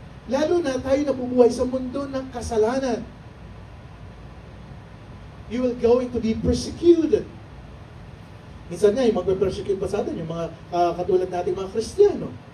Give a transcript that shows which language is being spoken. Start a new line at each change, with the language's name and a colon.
Filipino: Lalo na tayo nabubuhay sa mundo ng kasalanan.
English: You will going to be persecuted.
Filipino: Minsan nga, yung magpe-persecute pa sa atin, yung mga katulad nating mga Kristiyano.